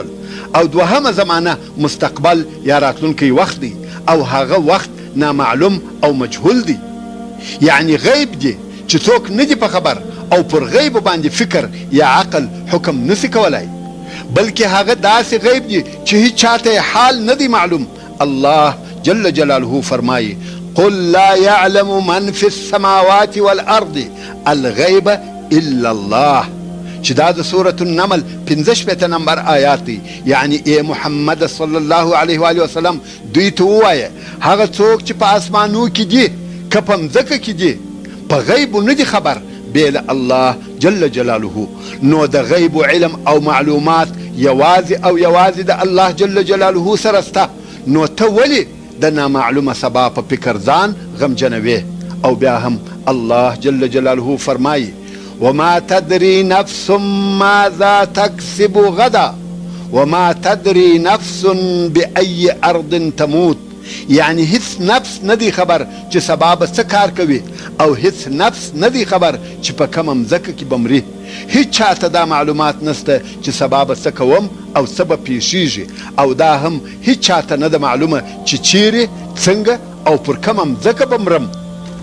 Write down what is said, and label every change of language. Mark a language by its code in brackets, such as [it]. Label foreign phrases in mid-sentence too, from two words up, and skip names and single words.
[ps] او دوهمه زمانه مستقبل یا راتلونکی وخت دی او هغه وخت نامعلوم او مجهول دی، یعنی غیب دی چې څوک نه دی په خبر او پر غیب باندې فکر یا عقل حکم نسی کولای، بلکې هغه داسې غیب دی چې هیڅ چاته حال نه دی معلوم. الله [ar] جل جلاله [ps] فرمایي [ar] قل لا يعلم من في السماوات والارض الغیب الا الله، [ps] چې دا د سورة النمل 15 نمبر آیات دی. یعنی ای محمد [ar] صلی الله علیه و آله وسلم [ps] دوی ته ووایه هغه څوک چې په اسمانو کې دي که په مځکه کې دي په غیبو نه دي خبر بیل الله [ar] جل جلاله. [ps] نو د غیب علم او معلومات یوازې او یوازې د الله [ar] جل جلاله [ps] سره سته، نو ته ولې د نامعلومه سبا په فکر ځان غمجنوې؟ او بیا هم الله [ar] جل جلاله [ps] فرمایي [ar] وما تدري نفس ماذا تكسب غدا وما تدري نفس بأي أرض تموت. [ps] یعنی هیڅ نفس ندی خبر چې سبا به څه کار کوي او هیڅ نفس ندی خبر چې په کومه مځکه کې بمري. هیڅ چاته دا معلومات نسته چې سبا به څه کوم او څه به پیښیږي، او دا هم هیڅ چاته نه ده معلومه چې چیرې څنګه او پر کومه مځکه بمرم.